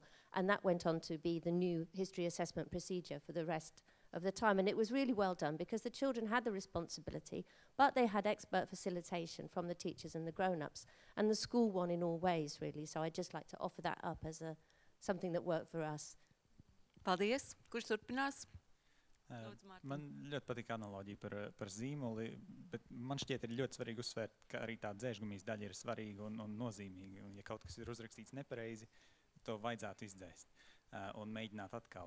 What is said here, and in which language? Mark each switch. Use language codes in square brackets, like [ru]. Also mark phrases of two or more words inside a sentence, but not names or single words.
[en] And that went on to be the new history assessment procedure for the rest of the time. And it was really well done because the children had the responsibility, but they had expert facilitation from the teachers and the grown-ups. And the school won in all ways, really. So I'd just like to offer that up as something that worked for us. [lv] Paldies. Kurš turpinās? Man ļoti patīk analoģija par zīmoli, bet man šķiet ir ļoti svarīgi uzsvērt, ka arī tā dzēžgumijas daļa ir svarīga un nozīmīga. Un ja kaut kas ir uzrakstīts nepareizi, to vajadzētu izdzēst un mēģināt atkal.